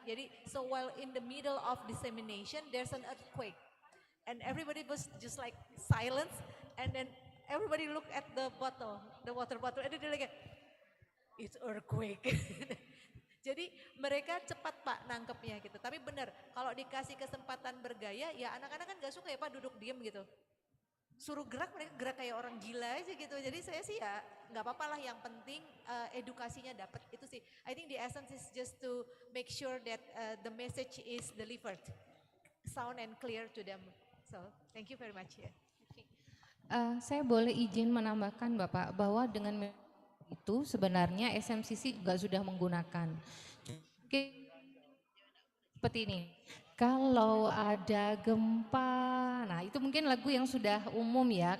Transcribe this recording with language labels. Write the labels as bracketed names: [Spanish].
[Indonesian] Jadi [English] so while in the middle of dissemination there's an earthquake and everybody was just like silence and then everybody look at the bottle, the water bottle and they're like it's earthquake. [Indonesian] Jadi mereka cepat Pak nangkepnya gitu. Tapi benar kalau dikasih kesempatan bergaya ya anak-anak kan gak suka ya Pak duduk diem gitu. Suruh gerak mereka gerak kayak orang gila aja gitu. Jadi saya sih ya nggak apa-apa lah yang penting edukasinya dapat itu sih. [English] I think the essence is just to make sure that the message is delivered sound and clear to them. So thank you very much ya. [Indonesian] Saya boleh izin menambahkan Bapak bahwa dengan itu sebenarnya SMCC juga sudah menggunakan. Oke. Seperti ini. Kalau ada gempa, nah itu mungkin lagu yang sudah umum ya.